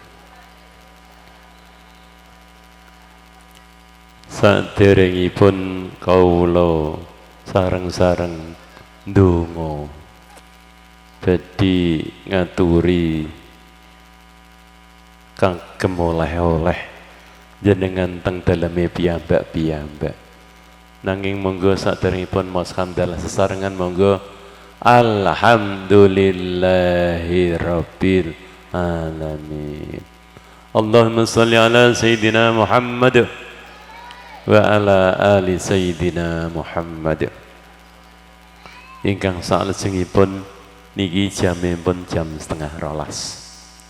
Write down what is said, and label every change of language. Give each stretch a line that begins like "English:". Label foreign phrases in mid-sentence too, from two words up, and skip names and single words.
Javanese: Saderengipun kawula sareng-sareng ndonga badhe ngaturi kagem oleh-oleh jenengan teng daleme piyambak-piyambak. Nanging monggo saderengipun maos hamdalah sesarengan monggo
Arabic: الحمد لله رب العالمين. اللهم صل على سيدنا محمد وعلى آل سيدنا محمد.
Javanese: Ingkang salajengipun niki jamipun jam 11:30.